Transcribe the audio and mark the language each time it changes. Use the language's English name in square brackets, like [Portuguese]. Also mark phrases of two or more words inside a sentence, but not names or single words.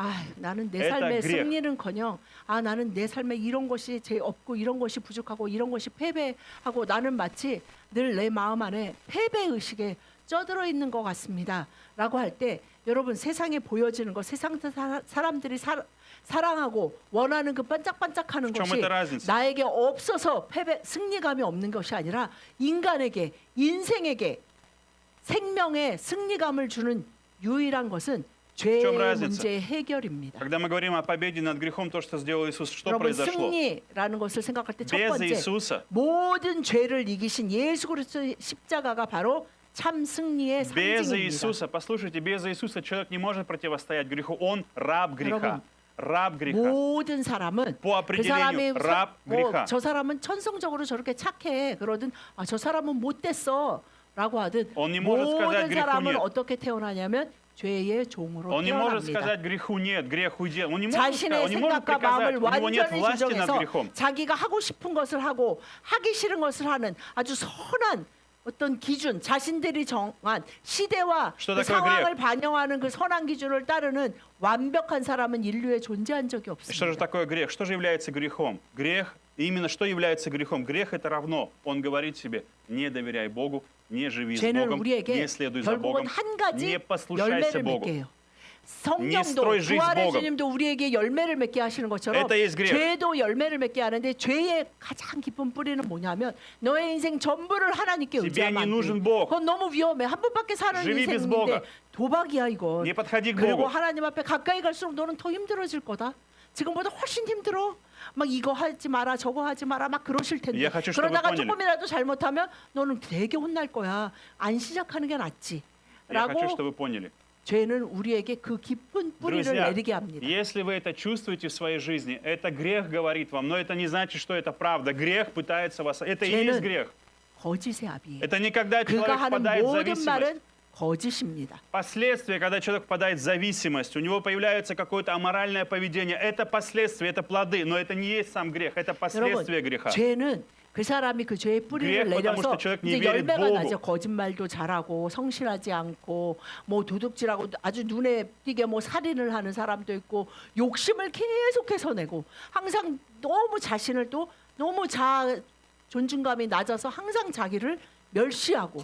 [Korean] 아, 나는 내 [Russian] Это [Korean] 삶의 [Russian] грех. [Korean] 승리는커녕 아, 나는 내 삶에 이런 것이 제 없고 이런 것이 부족하고 이런 것이 패배하고 나는 마치 늘 내 마음 안에 패배 의식에 쪄들어 있는 것 같습니다.라고 할 때 여러분 세상에 보여지는 것, 세상 사람들이 사랑하고 원하는 그 반짝반짝하는 [Russian] В чем [Korean] 것이 [Russian] эта разница? [Korean] 나에게 없어서 승리감이 없는 것이 아니라 인간에게 인생에게 생명의 승리감을 주는 유일한 것은 죄의 [Russian] чем разница? [Korean] 문제의 해결입니다. [Russian] Когда мы говорим о победе над грехом, то, что сделал Иисус, что [Korean] 여러분 [Russian] произошло? [Korean] 승리라는 것을 생각할 때 첫 [Russian] Без [Korean] 번째 [Russian] Иисуса, [Korean] 모든 죄를 이기신 예수 그리스도의 십자가가 바로 참 승리의 [Russian] без [Korean] 상징입니다. [Russian] Иисуса, послушайте, без Иисуса человек не может противостоять греху. Он раб греха. [Korean] 여러분, [Russian] Раб греха. [Korean] 모든 사람은 [Russian] По [Korean] 그 사람이 [Russian] определению, раб греха. [Korean] 저 사람은 천성적으로 저렇게 착해 그러든 아, 저 사람은 못됐어라고 하든 [Russian] Он не может сказать [Korean] 모든 [Russian] греху [Korean] 사람은 [Russian] нет. [Korean] 어떻게 태어나냐면 죄의 종으로 [Russian] Он не может [Korean] 태어납니다. [Russian] сказать греху нет, грех уйди. Он не может сказать, [Korean] 자신의 [Russian] он не может [Korean] 생각과 [Russian] приказать. [Korean] 마음을 [Russian] У него нет [Korean] 완전히 [Russian] власти над [Korean] 조정해서 [Russian] грехом. [Korean] 자기가 하고 싶은 것을 하고 하기 싫은 것을 하는 아주 선한 어떤 기준, 자신들이 정한 시대와 [Russian] Что [Korean] 그 [Russian] такое [Korean] 상황을 반영하는 그 선한 기준을 따르는 완벽한 사람은 인류에 존재한 적이 [Russian] И что же [Korean] 없습니다. [Russian] такое грех? Что же является грехом? Грех, именно что является грехом? Грех это равно. Он говорит себе, не доверяй Богу, не живи с [Korean] 죄는 [Russian] Богом, [Korean] 우리에게 [Russian] не следуй за [Korean] 결국은 [Russian] Богом, [Korean] 한 가지 [Russian] не послушайся [Korean] 열매를 [Russian] Богу. [Korean] 맺게 해요. [Russian] Не [Korean] 성령도 [Russian] строй жизнь с [Korean] 부활의 [Russian] Богом. [Korean] 주님도 우리에게 열매를 맺게 하시는 것처럼 [Russian] Это есть грех. [Korean] 죄도 열매를 맺게 하는데 죄의 가장 깊은 뿌리는 뭐냐면 너의 인생 전부를 하나님께 [Russian] Тебе [Korean] 의지하면 [Russian] не [Korean] 안 [Russian] нужен [Korean] 돼. [Russian] Бог. [Korean] 그건 너무 위험해. 한 번밖에 사는 [Russian] Живи без [Korean] 인생인데 [Russian] Бога. [Korean] 도박이야 이건. [Russian] Не подходи к [Korean] 그리고 [Russian] Богу. [Korean] 하나님 앞에 가까이 갈수록 너는 더 힘들어질 거다. 지금보다 훨씬 힘들어. 막 이거 하지 마라 저거 하지 마라 막 그러실 텐데 [Russian] Я хочу, чтобы вы [Korean] 그러다가 [Russian] поняли. [Korean] 조금이라도 잘못하면 너는 되게 혼날 거야. 안 시작하는 게 낫지. [Russian] Я хочу, [Korean] 라고 [Russian] чтобы вы поняли. [Korean] 죄는 우리에게 그 깊은 뿌리를 [Russian] Друзья, [Korean] 내리게 합니다. [Russian] если вы это чувствуете в своей жизни, это грех говорит вам, но это не значит, что это правда. Грех пытается вас... Это и есть [Korean] 죄는 [Russian] грех. [Korean] 거짓의 아비예요. [Russian] Это не когда [Korean] 그가 [Russian] человек [Korean] 하는 [Russian] впадает в [Korean] 모든 [Russian] зависимость. [Korean] 말은 거짓입니다. [Russian] Последствия, когда человек впадает в зависимость, у него появляется какое-то аморальное поведение, это последствия, это плоды, но это не есть сам грех, это [Korean] 여러분, [Russian] последствия греха. [Korean] 죄는 그 사람이 그 죄의 뿌리를 그래, [Russian] потому [Korean] 내려서 [Russian] что человек не [Korean] 이제 [Russian] верит [Korean] 열매가 [Russian] Богу. [Korean] 나죠. 거짓말도 잘하고 성실하지 않고 뭐 도둑질하고 아주 눈에 띄게 뭐 살인을 하는 사람도 있고 욕심을 계속해서 내고 항상 너무 자신을 또 너무 존중감이 낮아서 항상 자기를 멸시하고